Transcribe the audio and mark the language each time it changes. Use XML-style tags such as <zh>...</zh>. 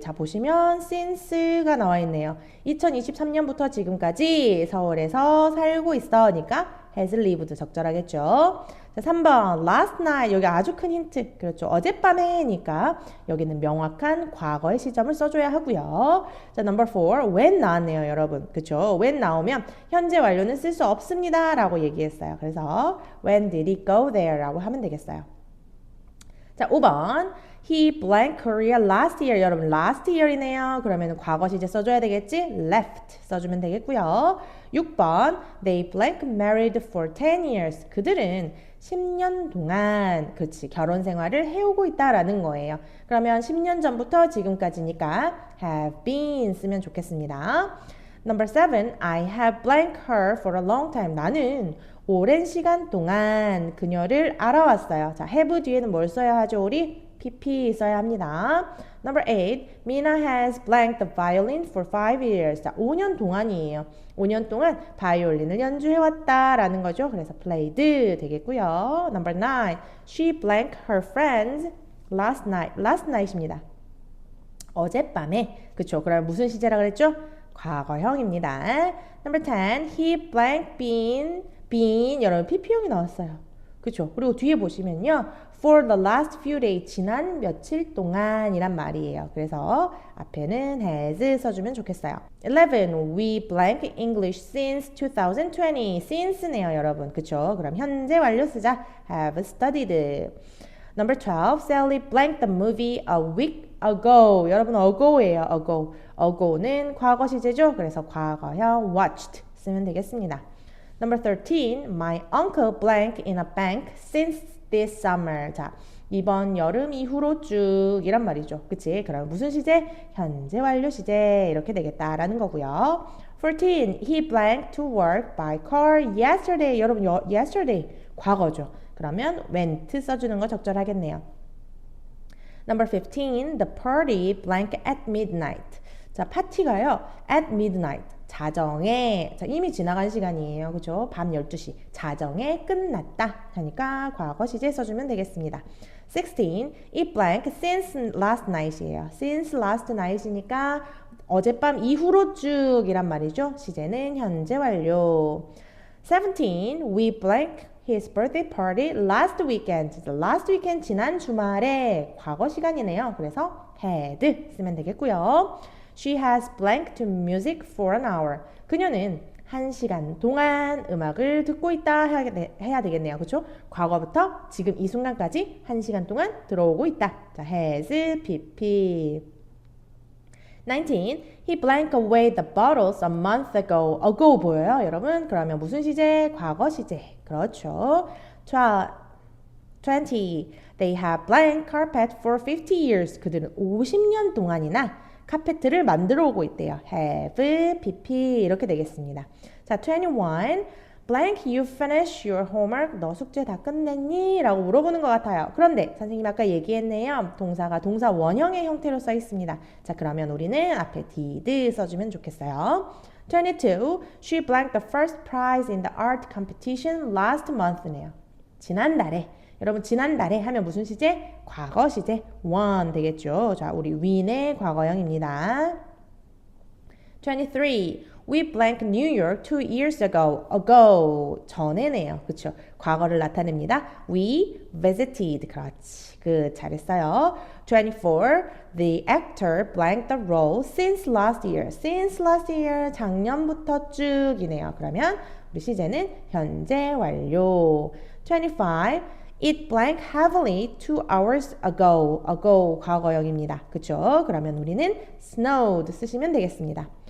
<ko>자, 보시면 since가 나와 있네요. 2023년부터 지금까지 서울에서 살고 있어니까</ko> <en>has lived</en> <ko>적절하겠죠. 자, 3번</ko> <en>last night.</en> <ko>여기 아주 큰 힌트. 그렇죠. 어젯밤에니까 여기는 명확한 과거의 시점을 써줘야 하고요.</ko> <en>자, number 4.</en> <ko>when 나왔네요, 여러분. 그렇죠. when 나오면 현재 완료는 쓸 수 없습니다 라고 얘기했어요.</ko> <en>그래서 when did he go there</en> <ko>라고 하면 되겠어요. 자, 5번.</ko> <en>He blank Korea last year.</en> <ko>여러분, last year이네요. 그러면 과거 시제 써줘야 되겠지? left 써주면 되겠고요. 6번.</ko> <en>They blank married for 10 years.</en> <ko>그들은 10년 동안, 그렇지, 결혼 생활을 해오고 있다라는 거예요. 그러면 10년 전부터 지금까지니까</ko> <en>have been</en> <ko>쓰면 좋겠습니다.</ko> <en>Number 7. I have blank her for a long time.</en> <ko>나는 오랜 시간 동안 그녀를 알아왔어요. 자, have 뒤에는 뭘 써야 하죠, 우리?</ko> <en>pp</en> <ko>써야 합니다.</ko> <en>Number 8. Mina has blanked the violin for 5 years.</en> <ko>자, 5년 동안이에요. 5년 동안 바이올린을 연주해왔다라는 거죠. 그래서 played 되겠고요.</ko> <en>Number 9. She blanked her friends last night. last night입니다.</en> <ko>어젯밤에. 그쵸? 그럼 무슨 시제라 그랬죠? 과거형입니다.</ko> <en>Number 10. He blank been</en> <ko>여러분 pp형이 나왔어요. 그쵸? 그리고 뒤에 보시면요.</ko> <en>For the last few days</en> <ko>지난 며칠 동안이란 말이에요. 그래서 앞에는 has 써주면 좋겠어요. 11.</ko> <en>We blank English since 2020. since네요, 여러분.</en> <ko>그쵸? 그럼 현재 완료 쓰자.</ko> <en>have studied. Number 12. Sally blanked the movie a week ago.</en> <ko>여러분 ago예요. ago는 과거 시제죠. 그래서 과거형 watched 쓰면 되겠습니다.</ko> <en>Number 13. My uncle blank in a bank since this summer.</en> <ko>자, 이번 여름 이후로 쭉 이란 말이죠. 그치? 그럼 무슨 시제? 현재 완료 시제 이렇게 되겠다라는 거고요. 14.</ko> <en>He blanked to work by car yesterday.</en> <ko>여러분 yesterday 과거죠. 그러면 went 써주는 거 적절하겠네요.</ko> <en>Number 15. The party blank at midnight.</en> <ko>자, 파티가요.</ko> <en>at midnight.</en> <ko>자정에. 자, 이미 지나간 시간이에요. 그죠? 밤 12시. 자정에 끝났다. 하니까 과거 시제 써주면 되겠습니다. 16.</ko> <en>It blank since last night이에요. since last night</en> <ko>이니까 어젯밤 이후로 쭉 이란 말이죠. 시제는 현재 완료. 17.</ko> <en>We blank his birthday party last weekend. last weekend</en> <ko>지난 주말에 과거 시간이네요. 그래서 had 쓰면 되겠고요.</ko> <en>She has blanked music for an hour.</en> <ko>그녀는 1시간 동안 음악을 듣고 있다 해야 되겠네요. 그렇죠? 과거부터 지금 이 순간까지 1시간 동안 들어오고 있다. 자, has, pp. 19.</ko> <en>He blanked away the bottles a month ago.</en> <ko>ago 보여요, 여러분? 그러면 무슨 시제? 과거 시제. 그렇죠. 20.</ko> <en>They have blank carpet for 50 years.</en> <ko>그들은 50년 동안이나 카페트를 만들어 오고 있대요. have, pp 이렇게 되겠습니다. 자, 21.</ko> <en>blank, you finish your homework.</en> <ko>너 숙제 다 끝냈니? 라고 물어보는 것 같아요. 그런데 선생님 아까 얘기했네요. 동사가 동사 원형의 형태로 써 있습니다. 자, 그러면 우리는 앞에 did 써주면 좋겠어요. 22.</ko> <en>She blanked the first prize in the art competition last month네요.</en> <ko>지난달에. 여러분 지난달에 하면 무슨 시제? 과거 시제 won 되겠죠. 자, 우리 win의 과거형입니다.</ko> <en>23. We blank New York 2 years ago.</en> <ko>ago 전에네요. 그쵸? 과거를 나타냅니다.</ko> <en>We visited.</en> <ko>그렇지. 잘했어요. 24.</ko> <en>The actor blanked the role since last year. since last year</en> <ko>작년부터 쭉이네요. 그러면 우리 시제는 현재 완료.</ko> <en>25. It blanked heavily 2 hours ago.</en> <ko>ago 과거형입니다. 그쵸? 그러면 우리는 snowed 쓰시면 되겠습니다.</ko>